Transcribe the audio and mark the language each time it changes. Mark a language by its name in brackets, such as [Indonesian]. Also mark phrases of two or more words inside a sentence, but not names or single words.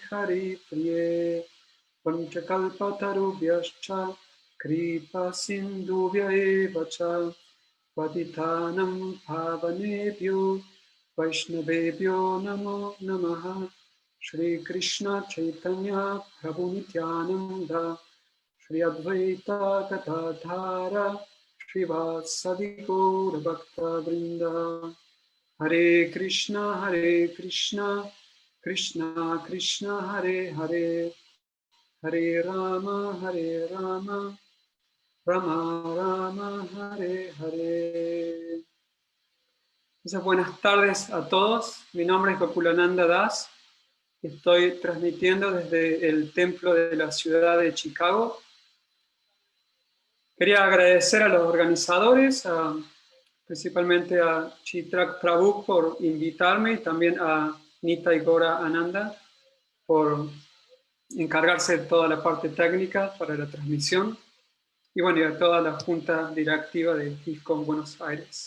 [Sanskrit] हरि प्रिये पञ्चकल्पतरुभ्यश्च कृपा सिन्धुभ्य एवच पतितानाम् पावनेभ्यो वैष्णवेभ्यो नमो नमः श्री कृष्ण चैतन्य प्रभु नित्यानन्द श्री अद्वैत गदाधर श्री वासवि गौर भक्त वृन्द हरे कृष्ण, कृष्ण कृष्ण, हरे हरे, हरे राम, राम राम, हरे हरे. [Spanish] Entonces, buenas tardes a todos. Mi nombre es Gokulananda Das. Estoy transmitiendo desde el templo de la ciudad de Chicago. Quería agradecer a los organizadores, principalmente a Chitrak Prabhu por invitarme y también a Nita y Gora Ananda por encargarse de toda la parte técnica para la transmisión y bueno, y a toda la junta directiva de ISKCON Buenos Aires.